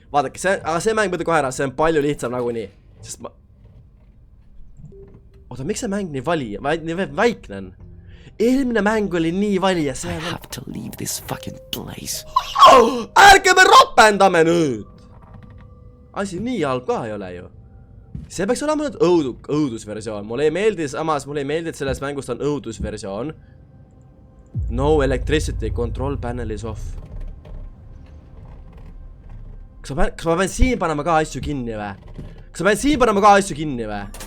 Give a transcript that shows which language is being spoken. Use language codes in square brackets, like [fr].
[et] Vaadake, aga see mäng võtta kohe ära, see on palju lihtsam nagunii. Sest ma... Oota, miks see mäng nii väikne on? Eelmine mäng oli nii vali ja see on... [en] I have to leave this fucking place. [et] Ärge me rapendame nüüd! Asi nii halb ka ei ole ju. See peaks olema nüüd õudusversioon. Mulle ei meeldi, samas mulle ei meeldi, et sellest mängust on õudusversioon. [en] No electricity, control panel is off. [et] Kas ma pean siin panema ka asju kinni või? Kas ma pean siin panema ka asju kinni või?